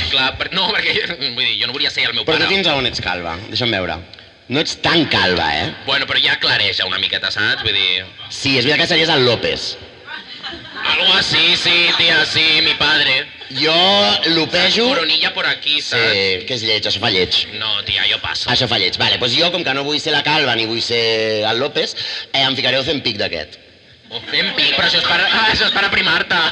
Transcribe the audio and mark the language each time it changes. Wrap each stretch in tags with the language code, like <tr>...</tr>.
<ca>Clar, no, perquè vull dir, jo no volia ser el meu Però pare. tu fins a on ets calva? Deixa'm veure. No ets tan calva, eh? Bueno, però ja clareja una miqueta, saps? Vull dir... Sí, és veritat que series el López.</ca> <es>Algo así, sí, tía, sí, mi padre.</es> <ca>Jo lopejo...</ca> <es>Coronilla por aquí, saps?</es> <ca>Sí, que és lleig, això fa lleig. No, tia, jo passo. Això fa lleig. Vale, doncs jo, com que no vull ser la calva ni vull ser el López, em ficaré Ozempic d'aquest. Ozempic, però això és per aprimar-te.</ca>